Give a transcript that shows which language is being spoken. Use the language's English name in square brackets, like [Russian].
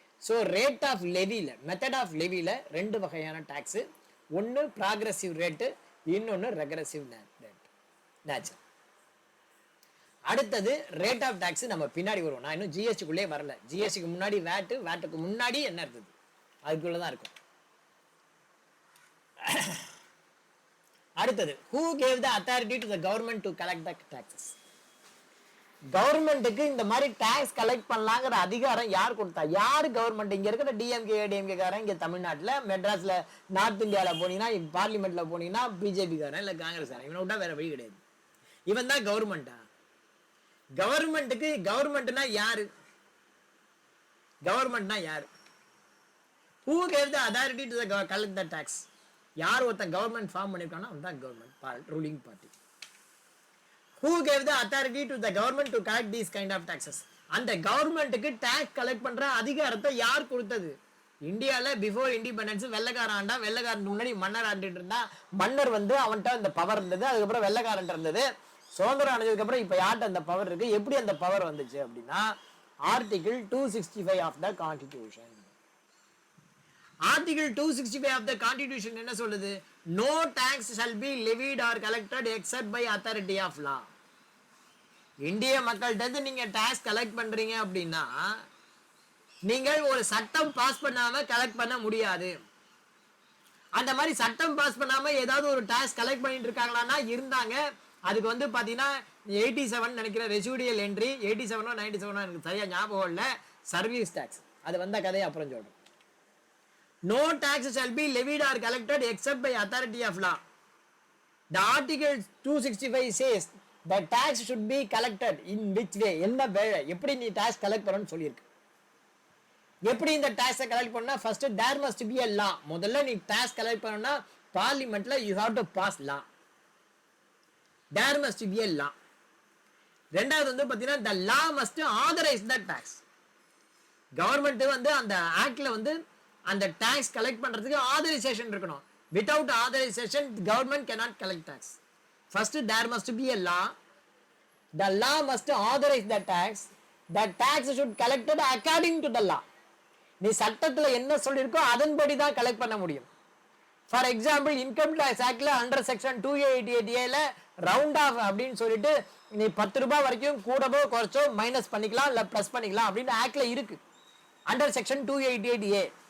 [Tamil] So rate of லெவியில், method of லெவியில் 2 வகையான tax, ஒன்று progressive rate, இன்னொன்று ரெக்ரெசிவ் நேச்சர். அடுத்தது ரேட் ஆஃப் டேக்ஸ் நம்ம பின்னாடி வருவோம். நான் இன்னும் ஜிஎஸ்டிக்குள்ளே வரல. ஜிஎஸ்டிக்கு முன்னாடி வேட்டுக்கு முன்னாடி என்ன இருந்தது அதுக்குள்ள தான் இருக்கும். அடுத்தது [English] who gave the authority to the government to collect the taxes? [Tamil] கவர்மெண்ட்டுக்கு இந்த மாதிரி டாக்ஸ் கலெக்ட் பண்ணலாங்கிற அதிகாரம் யார் கொடுத்தா? யார் கவர்மெண்ட்? இங்க இருக்கிற டிஎம்கே காரன், இங்க தமிழ்நாட்டில் மெட்ராஸ்ல நார்த் இந்தியாவில் போனீங்கன்னா, பார்லிமெண்ட்ல போனீங்கன்னா பிஜேபி காரன் இல்லை காங்கிரஸ் காரன், இவனை விட்டா வேற வழி கிடையாது. இவன் தான் கவர்மெண்டா? கவர்மெண்ட்டுக்கு கவர்மெண்ட்னா யாரு? கவர்மெண்ட்னா யாரு? [English] who gave the authority to the collect the tax? [Tamil] யார் ஒருத்தன் கவர்மெண்ட் ஃபார்ம் பண்ணிருக்கானோ அவன் தான் government, ruling party. [English] who gave the authority to the government to collect these kind of taxes? [Tamil] அந்த கவர்மெண்ட்டுக்கு டாக்ஸ் கலெக்ட் பண்ற அதிகாரத்தை யார் கொடுத்தது? இந்தியால பிஃபோர் இண்டிபெண்டன்ஸ் வெள்ளைக்காரன் ஆண்டா, வெள்ளைக்காரன் முன்னாடி மன்னர் ஆண்டுட்டு இருந்தா, மன்னர் வந்து அவன்கிட்ட அந்த பவர் இருந்தது, அதுக்கப்புறம் வெள்ளைக்காரன் இருந்தது. சுதந்திரம் அடைஞ்சதுக்கு அப்புறம் இப்ப யார்கிட்ட அந்த பவர் இருக்கு? எப்படி அந்த பவர் வந்துச்சு அப்படின்னா article 265 of the constitution. Article 265 of the constitution என்ன சொல்லுது? [English] No tax shall be levied or collected except by authority of law. [Tamil] இந்திய மக்கள்கிட்ட நீங்க டாக்ஸ் கலெக்ட் பண்றீங்க அப்படின்னா நீங்கள் ஒரு சட்டம் பாஸ் பண்ணாம கலெக்ட் பண்ண முடியாது. அந்த மாதிரி சட்டம் பாஸ் பண்ணாம ஏதாவது ஒரு டாக்ஸ் கலெக்ட் பண்ணிட்டு இருக்காங்களான்னா இருந்தாங்க. அதுக்கு வந்து பாத்தீங்கன்னா 87 நினைக்கிற ரெசிடியல் என்ட்ரி, 87 97 எனக்கு சரியா ஞாபகம் இல்லை, சர்வீஸ் டேக்ஸ். அது வந்த கதையை அப்புறம் சொல்றோம். [English] No tax shall be levied or collected except by authority of law. The article 265 says the tax should be collected in which way? [Tamil] என்ன வேலை, எப்படி நீ டாக்ஸ் கலெக்ட் பண்ணணும்னு சொல்லியிருக்கு. எப்படி இந்த டாக்ஸை கலெக்ட் பண்ணா, [English] First there must be a law. [Tamil] முதல்ல நீ டாக்ஸ் கலெக்ட் பண்ணணும்னா பார்லிமெண்ட்ல [English] You have to pass law. There must be a law. [Tamil] ரெண்டாவது வந்து பாத்தீங்கன்னா [English] the law must authorize the tax. [Tamil] Government வந்து அந்த ஆக்ட்ல வந்து அந்த டாக்ஸ் கலெக்ட் பண்றதுக்கு ஆதரைசேஷன் இருக்கணும். [English] Without authorization, the government cannot collect tax. First, there must be a law. The law must authorize the tax. The tax should be collected according to the law. [Tamil] நீ சட்டத்துல என்ன சொல்லியிருக்கோ அதன்படி தான் collect பண்ண முடியும். For example, income tax ஆக்ட்ல under section 288A round of அப்படின்னு சொல்லிட்டு நீ 10 ரூபாய் வரைக்கும் கூடவோ குறைச்சோ மைனஸ் பண்ணிக்கலாம் இல்ல பிளஸ் பண்ணிக்கலாம் அப்படின்னு ஆக்ட்ல இருக்கு, அண்டர் செக்ஷன் 288A.